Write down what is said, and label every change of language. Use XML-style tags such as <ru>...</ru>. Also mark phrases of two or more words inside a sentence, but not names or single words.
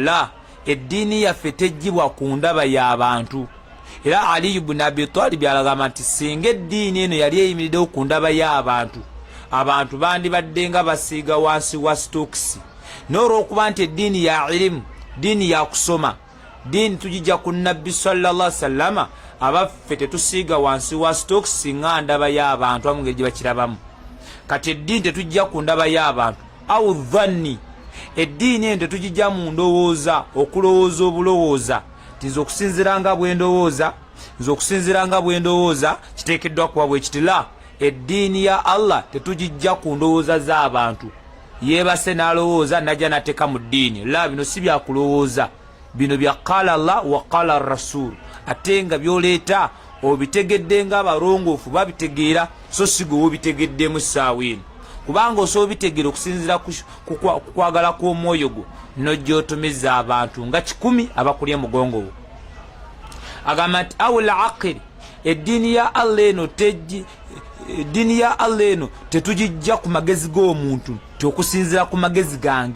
<lg>La, eddiini yaffe tejjibwa ku ndaba y'abantu. Era Ali ibn Abi Talib alagamba nti singa eddiini eno yali eyimiriddewo ku ndaba y'abantu, abantu bandibadde nga basiiga wansi wa stokisi. N'olw'okuba nti eddiini ya ilimu, ddiini ya kusoma, ddiini tugijja ku nabbi</lg> <ar>صلى الله عليه وسلم,</ar> <lg>abaffe tetusiiga wansi wa stokisi nga ndaba y'abantu amu ngeri gye bakirabamu. Kati eddiini tetujja ku ndaba y'abantu</lg> <ar>أو ظني,</ar> <lg>eddiini eno tetugijja mu ndowooza, okulowooza obulowooza, nze okusinziira nga bwe ndowooza, nze okusinziira nga bwe ndowooza kiteekeddwa kuba bwe kiti. La, eddiini ya Allah tetugijja ku ndowooza z'abantu, yeebase n'alowooza najja nateeka mu ddiini. La, bino si byakulowooza, bino bya</lg> <ar>قال الله وقال رسول,</ar> <lg>ate nga byoleeta obitegedde nga abalongoofu babitegeera, so si gwe wobitegeddemu essaawa eno, kubanga osobola obitegeera okusinziira ku kwagala kw'omwoyo gwo n'ojja otomeza abantu nga 10 abakulya mugongo wo. Agamba nti</lg> <ar>أو العقل,</ar> <lg>eddiini ya Allah eno eddiini ya Allah eno tetugijja ku magezi g'omuntu, tyokusinziira ku magezi gange.</lg>